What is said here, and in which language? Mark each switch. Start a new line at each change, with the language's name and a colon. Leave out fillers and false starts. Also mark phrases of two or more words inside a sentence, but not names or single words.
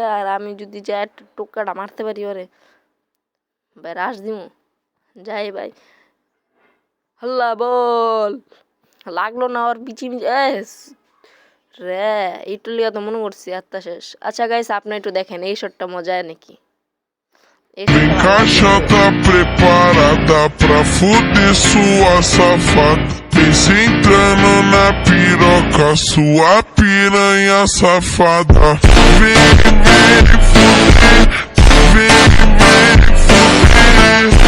Bangla: আর আমি যদি যাই টোক্কাটা মারতে পারি ওরে, ভাই রাস দিমু। যাই ভাই, হাল্লা বল লাগলো না ওর বিচি রে। একটু লিয়া তো মনে করছি আত্মা শেষ। আচ্ছা গাইস, আপনি একটু দেখেন এই শটটা মজায় নাকি?
Portuguese: Vem cá, chata preparada pra fuder sua safada. Vem sentando na piroca, sua piranha safada. Vem, vem, fuder, vem, vem.